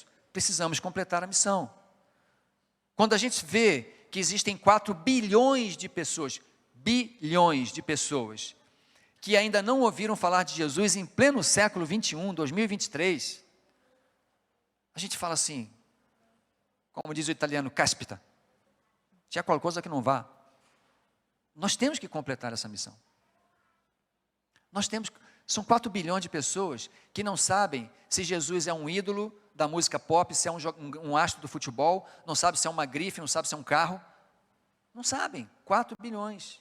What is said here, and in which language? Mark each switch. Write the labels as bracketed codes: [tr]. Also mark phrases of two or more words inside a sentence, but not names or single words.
[pt] Precisamos completar a missão. Quando a gente vê que existem 4 bilhões de pessoas, que ainda não ouviram falar de Jesus em pleno século 21, 2023, a gente fala assim, como diz o italiano, caspita, [it] c'è qualcosa [pt] que não vá. Nós temos que completar essa missão. São 4 bilhões de pessoas que não sabem se Jesus é um ídolo da música pop, se é um astro do futebol, não sabe se é uma grife, não sabe se é um carro, não sabem, 4 bilhões.